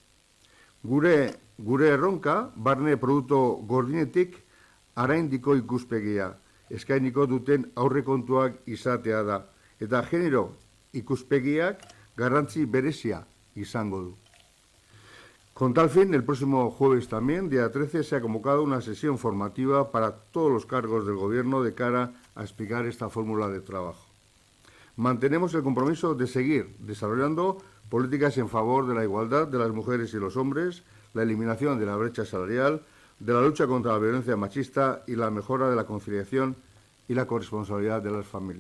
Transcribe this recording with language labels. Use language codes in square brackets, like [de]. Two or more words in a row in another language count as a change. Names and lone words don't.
[eu] Gure erronka, barne produktu gordinetik araindiko ikuspegia, eskainiko duten aurrekontuak izatea da, eta genero ikuspegiak garrantzi berezia izango du. [es] Con tal fin, el próximo jueves también, día 13, se ha convocado una sesión formativa para todos los cargos del Gobierno de cara a explicar esta fórmula de trabajo. Mantenemos el compromiso de seguir desarrollando políticas en favor de la igualdad de las mujeres y los hombres, la eliminación de la brecha salarial, de la lucha contra la violencia machista y la mejora de la conciliación y la corresponsabilidad de las familias.